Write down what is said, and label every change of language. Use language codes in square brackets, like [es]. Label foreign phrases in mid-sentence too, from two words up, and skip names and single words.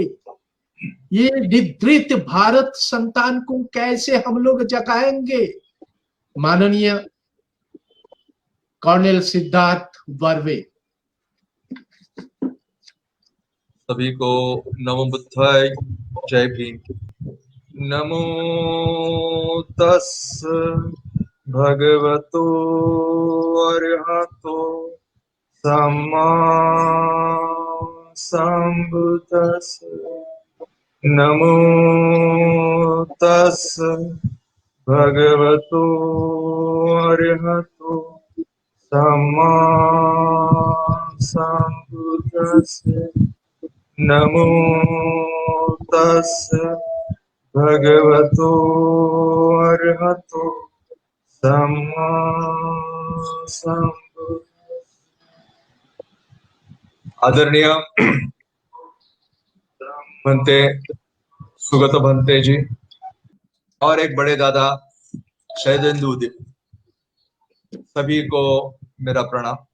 [hi] ये निद्रित भारत संतान को कैसे हम लोग जगाएंगे? माननीय कर्नल सिद्धार्थ बर्वे। सभी को नमो बुद्धाय, जय भीम। [pi] नमो तस् भगवतो अरहतो सम्मा संबुद्दस्स। नमो तस् भगवतो अरहतो सम्मा संबुद्दस्स। नमो तस् भगवतो अरहतो सम्मा संबुद्दस्स। [hi] आदरणीय भंते सुगत भंते जी और एक बड़े दादा शरदेंदु उदित, सभी को मेरा प्रणाम।